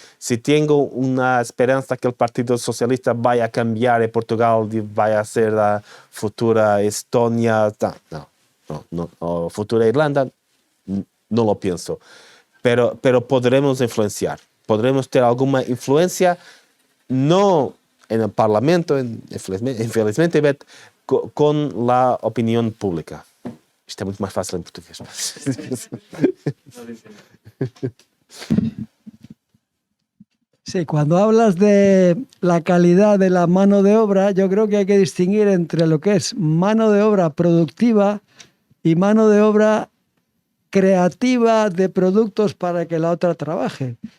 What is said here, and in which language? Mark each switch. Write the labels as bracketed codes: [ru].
[es] Si tengo una esperanza que el Partido Socialista vaya a cambiar y Portugal vaya a ser la futura Estonia, o futura Irlanda, no lo pienso. Pero podremos influenciar, podremos tener alguna influencia, no en el Parlamento, infelizmente, pero con la opinión pública. [pt] Isto é muito mais fácil em português. [es] Sí, cuando hablas de la calidad de la mano de obra, yo creo que hay que distinguir entre lo que es mano de obra productiva y mano de obra creativa de productos para que la otra trabaje.